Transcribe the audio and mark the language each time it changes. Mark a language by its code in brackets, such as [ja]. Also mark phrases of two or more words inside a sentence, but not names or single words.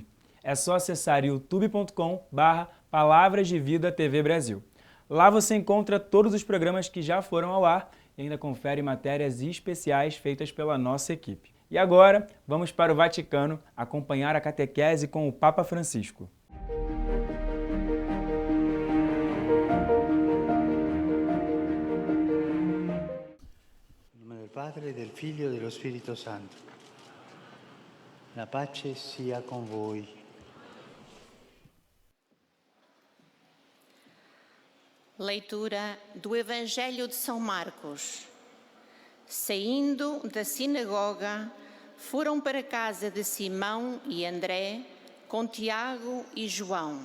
[pt] É só acessar youtube.com/Palavras de Vida TV Brasil. Lá você encontra todos os programas que já foram ao ar e ainda confere matérias especiais feitas pela nossa equipe. E agora, vamos para o Vaticano acompanhar a catequese com o Papa Francisco. [it] Padre, del Figlio e dello Spirito Santo. La pace sia con voi. [pt] Leitura do Evangelho de São Marcos. Saindo da sinagoga, foram para a casa de Simão e André, com Tiago e João.